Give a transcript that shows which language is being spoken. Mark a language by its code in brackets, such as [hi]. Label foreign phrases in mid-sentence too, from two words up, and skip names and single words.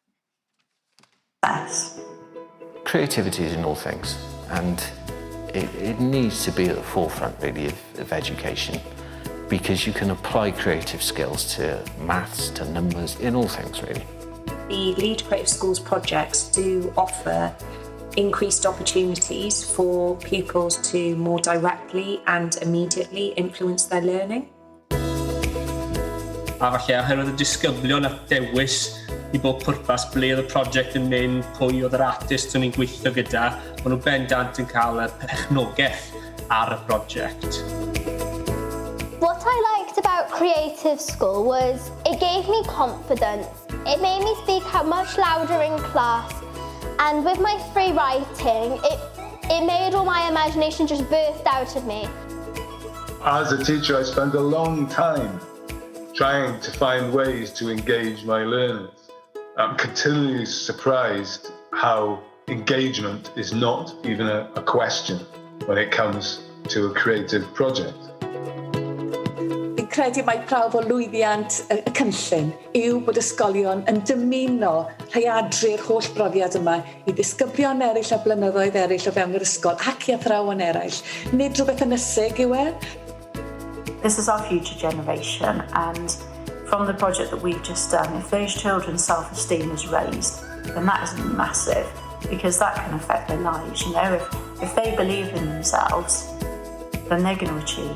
[en] Creativity is in all things, and it needs to be at the forefront, really, of education, because you can apply creative skills to maths, to numbers, in all things, really. The Lead Creative Schools projects do offer increased opportunities for pupils to more directly and immediately influence their learning. [cy] A falle oherwydd y disgyblion at dewis I bod pwrpas ble oedd y prosiect yn mynd, pwy oedd yr artist o'n i'n gweithio gyda, maen nhw bendant yn cael y perchnogaeth ar y prosiect. [en] What I liked about Creative School was it gave me confidence. It made me speak out much louder in class, and with my free writing, it made all my imagination just burst out of me. As a teacher, I spent a long time trying to find ways to engage my learners. I'm continually surprised how engagement is not even a question when it comes to a creative project. [cy] Fi'n credu mai prawf o lwyddiant y cynllun yw bod ysgolion yn dymuno rheiadru'r holl brofiad yma I ddisgyblion eraill a blynyddoedd eraill o fewn yr ysgol ac I athrawon eraill. Nid rhywbeth ynysig yw e. [en] This is our future generation, and from the project that we've just done, if those children's self-esteem is raised, then that is massive. because that can affect their lives. You know, if they believe in themselves, then they're going to achieve.